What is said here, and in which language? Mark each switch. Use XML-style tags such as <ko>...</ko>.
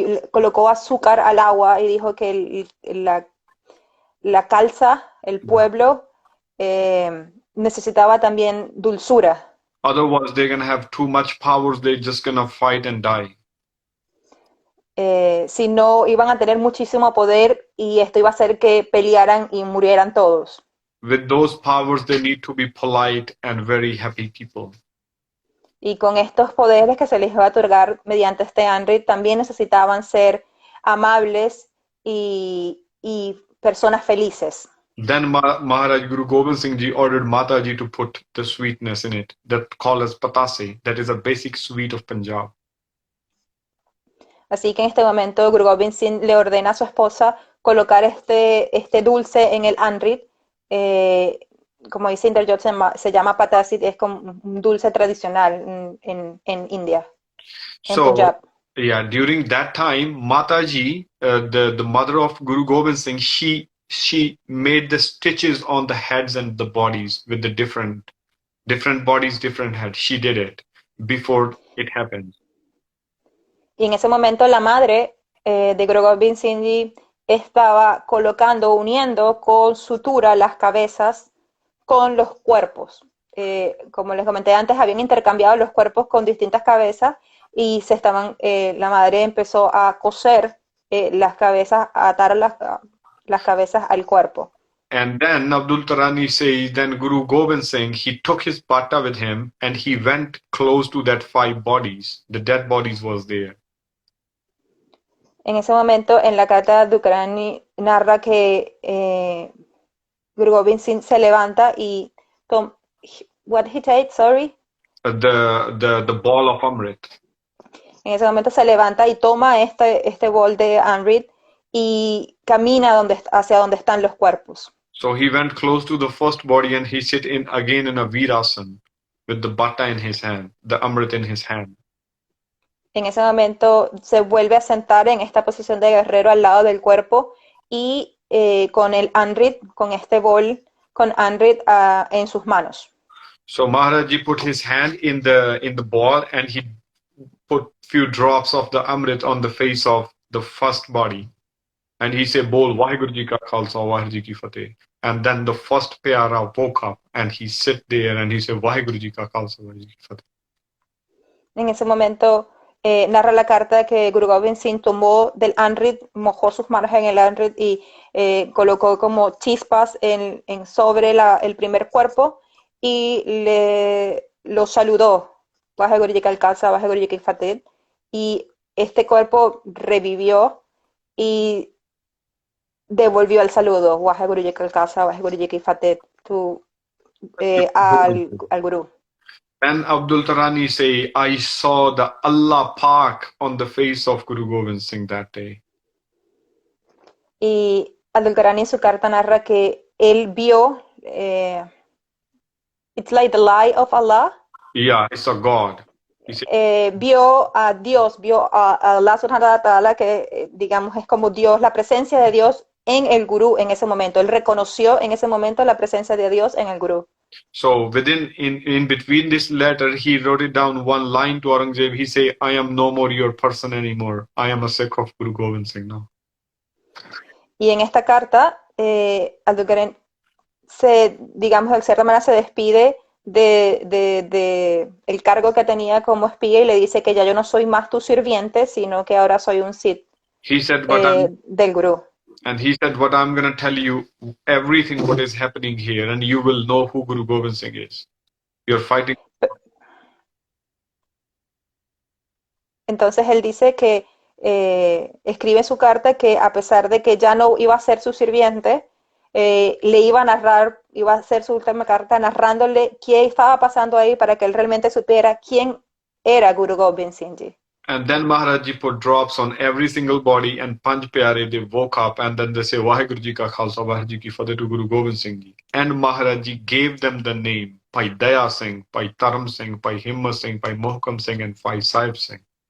<es>colocó azúcar al agua y dijo que la calza, el pueblo, necesitaba también dulzura.</es> <en>Otherwise, they're gonna have too much powers. They're just gonna fight and die.</en> <es>Si no, iban a tener muchísimo poder y esto iba a hacer que pelearan y murieran todos.</es> <en>With those powers, they need to be polite and very happy people.</en> <es>Y con estos poderes que se les iba a otorgar mediante este Anrit, también necesitaban ser amables y personas felices.</es> <en>Then Maharaj Guru Gobind Singh Ji ordered Mataji to put the sweetness in it, that called as patase, that is a basic sweet of Punjab.</en> <es>Así que en este momento Guru Gobind Singh le ordena a su esposa colocar este dulce en el Anrit. Como dice Inderjot, se llama patasit, es como un dulce tradicional en India, en</es> <en>So, Punjab. yeah, during that time, Mataji, the mother of Guru Gobind Singh, she made the stitches on the heads and the bodies with the different bodies, different heads. She did it before it happened.</en> <es>Y en ese momento la madre de Guru Gobind Singh Ji estaba colocando, uniendo con sutura las cabezas con los cuerpos. Como les comenté antes, habían intercambiado los cuerpos con distintas cabezas y la madre empezó a coser las cabezas, a atar las cabezas al cuerpo.</es> <en>And then Abdul Tarani says, then Guru Gobind Singh, he took his bata with him and he went close to that 5 bodies. The dead bodies was there.</en> <es>En ese momento, en la carta de Dukrani narra que Guru Gobind Singh se levanta y</es> <en>what he takes, sorry. The ball of Amrit.</en> <es>En ese momento se levanta y toma este bol de Amrit y camina hacia donde están los cuerpos.</es> <en>So he went close to the first body and he sit again in a Virasana with the bata in his hand, the Amrit in his hand.</en> <es>En ese momento se vuelve a sentar en esta posición de guerrero al lado del cuerpo y con el Amrit, con este bol, con Amrit en sus manos.</es> <en>So Maharaji put his hand in the ball and he put few drops of the Amrit on the face of the first body. And he said, Bol Vaheguru Ji Ka Khalsa, Vaheguru Ji Ki Fateh. And then the first pyara woke up and he sit there and he said, Vaheguru Ji Ka Khalsa, Vaheguru Ji Ki Fateh.</en> <es>En ese momento narra la carta que Guru Gobind Singh tomó del Amrit, mojó sus manos en el Amrit y colocó como chispas sobre el primer cuerpo y lo saludó, Vaheguru Ji Ka Khalsa, Vaheguru Ji Ki Fateh, y este cuerpo revivió y devolvió el saludo, Vaheguru Ji Ka Khalsa, Vaheguru Ji Ki Fateh, al Guru.</es> <en>And Abdul Tarani say, I saw the Allah Pak on the face of Guru Gobind Singh that day.</en> <es>Y Abdul Tarani en su carta narra que él vio,</es> <en>it's like the light of Allah. Yeah, it's a God.</en> <es>Vio a Dios, vio a Allah subhanahu wa ta'ala, que digamos es como Dios, la presencia de Dios en el Gurú en ese momento. Él reconoció en ese momento la presencia de Dios en el Gurú.</es> <en>So in between this letter, he wrote it down one line to Aurangzeb. He say, I am no more your person anymore. I am a Sikh of Guru Gobind Singh now.</en> <es>Y en esta carta, Abdul Karim digamos, de cierta manera se despide de el cargo que tenía como espía y le dice que ya yo no soy más tu sirviente, sino que ahora soy un Sikh del Gurú.</es> <en>And he said, what I'm going to tell you, everything what is happening here, and you will know who Guru Gobind Singh is. You're fighting.</en> <es>Entonces él dice que escribe en su carta que a pesar de que ya no iba a ser su sirviente, le iba a narrar, iba a hacer su última carta narrándole qué estaba pasando ahí para que él realmente supiera quién era Guru Gobind Singh Ji.</es> <en>And then Maharaji put drops on every single body and Panch Pyare, they woke up and then they say, Vaheguru Ji Ka Khalsa, Vaheguru Ji Ki Fateh to Guru Gobind Singh Ji. And Maharaji gave them the name, Bhai Daya Singh, Bhai Taram Singh, Bhai Himmat Singh, Bhai Mohkam Singh and Bhai Sahib Singh.</en>